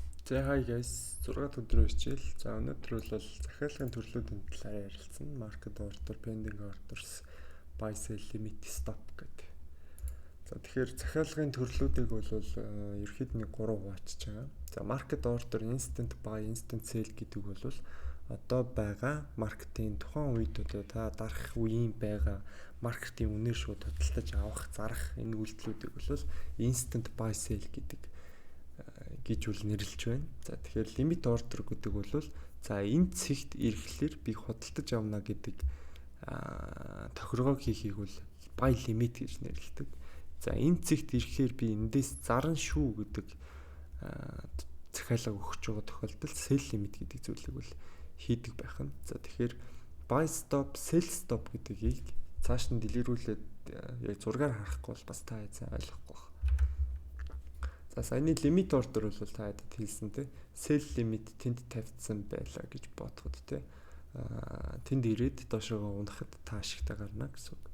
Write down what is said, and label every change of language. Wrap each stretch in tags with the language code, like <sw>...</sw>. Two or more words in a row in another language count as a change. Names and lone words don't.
<mn>За</mn> <en>hi guys</en> <mn>6 өдрийн хичээл. За өнөөдөр бол захиалгын төрлүүдийн талаар ярилцсан.</mn> <en>Market order, pending orders, buy sell limit stop гэдэг.</en> <mn>За тэгэхээр захиалгын төрлүүдийг бол ерөөхдөө нэг 3 хуваачиж байгаа. За</mn> <en>market order, instant buy, instant sell</en> <mn>гэдэг бол одоо байгаа маркетинг тухайн үед одоо та дарах үеийн байгаа маркетинг үнээр шууд худалдаж авах, зарах энэ үйлдэлүүдийг бол</mn> <en>instant buy sell</en> <mn>гэдэг гэж үл нэрлэж байна. За тэгэхээр</mn> <en>limit order</en> <mn>гэдэг бол за энэ цэгт ирэхлээр би худалдаж авна гэдэг тохиргоо хийхийг бол</mn> <en>buy limit</en> <mn>гэж нэрлэдэг. За энэ цэгт ирэхээр би эндээс зарна шүү гэдэг захиалга өгч байгаа тохиолдолд</mn> <en>sell limit</en> <mn>гэдэг зүйлийг бол хийдэг байх нь. За тэгэхээр</mn> <en>buy stop, sell stop</en> <mn>гэдгийг цааш нь дэлгэрүүлээд яг зургаар харахгүй бол бас та ойлгохгүй байна. За саяны</mn> <en>limit order</en> <mn>бол та хэд хэлсэн те</mn> <en>sell limit</en> <mn>тэнд тавьдсан байлаа гэж бодоход те тэнд ирээд доошоо унахад та ашигтай гарна гэсэн үг.</mn>